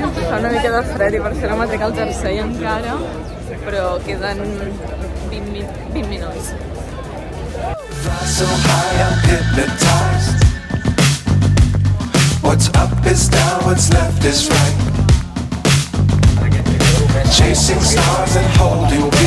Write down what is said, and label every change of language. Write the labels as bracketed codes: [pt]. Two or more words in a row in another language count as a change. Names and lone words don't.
[ca] Fa una mica de fred i per això no m'atrec el jersei encara, però queden 20 minuts. [en] So high I'm hypnotized. What's up is down, what's left is right. Chasing stars and holding you.